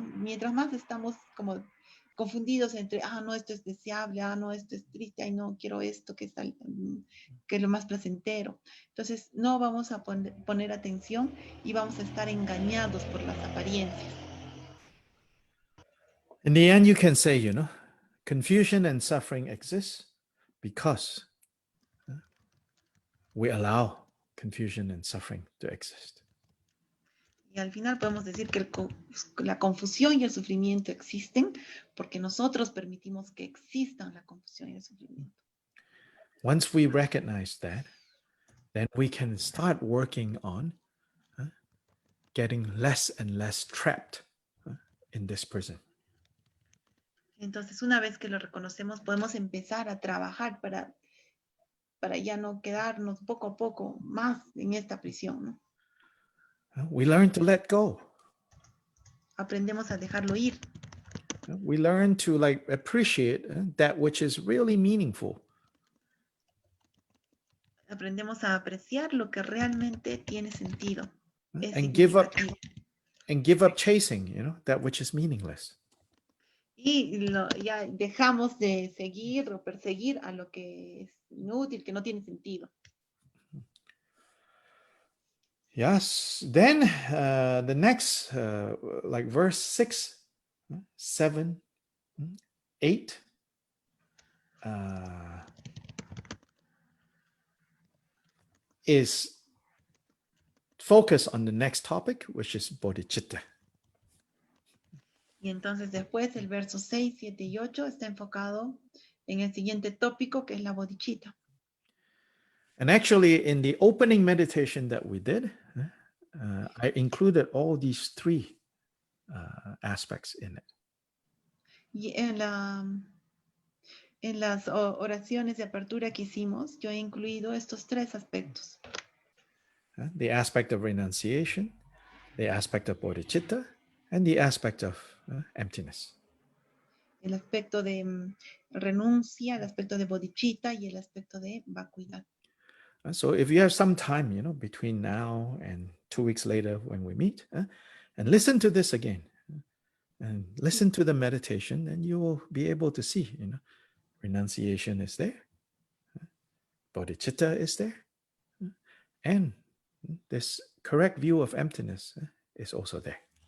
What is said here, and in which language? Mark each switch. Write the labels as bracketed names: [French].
[Spanish] Mientras más estamos como confundidos entre, no, esto es deseable, no, esto es triste, no, quiero esto, que es lo más placentero. Entonces, no vamos a poner atención y vamos a estar engañados por las apariencias. [English] In the end, you can say, confusion and suffering exist because we allow confusion and suffering to exist. [Spanish] Y al final podemos decir que la confusión y el sufrimiento existen porque nosotros permitimos que existan la confusión y el sufrimiento. [English] Once we recognize that, then we can start working on getting less and less trapped in this prison. [Spanish] Entonces, una vez que lo reconocemos, podemos empezar a trabajar para ya no quedarnos poco a poco más en esta prisión, ¿no? [English] We learn to let go. [Spanish] Aprendemos a dejarlo ir. [English] We learn to appreciate that which is really meaningful. [Spanish] Aprendemos a apreciar lo que realmente tiene sentido. [English] And give up chasing, that which is meaningless. [Spanish] Y ya dejamos de seguir o perseguir a lo que es inútil, que no tiene sentido. [English] Yes. Then the next, verse 6, 7, 8, is focus on the next topic, which is Bodhichitta. [Spanish] Y entonces después el verso 6, 7 y 8 está enfocado en el siguiente tópico, que es la Bodhichitta. [English] And actually, in the opening meditation that we did, I included all these three aspects in it. [Spanish] Y en las oraciones de apertura que hicimos, yo he incluido estos tres aspectos. [English] The aspect of renunciation, the aspect of bodhicitta, and the aspect of emptiness. [Spanish] El aspecto de renuncia, el aspecto de bodhicitta y el aspecto de vacuidad. [English] So if you have some time, between now and 2 weeks later when we meet, and listen to this again, and listen to the meditation, and you will be able to see, renunciation is there, bodhicitta is there, and this correct view of emptiness is also there.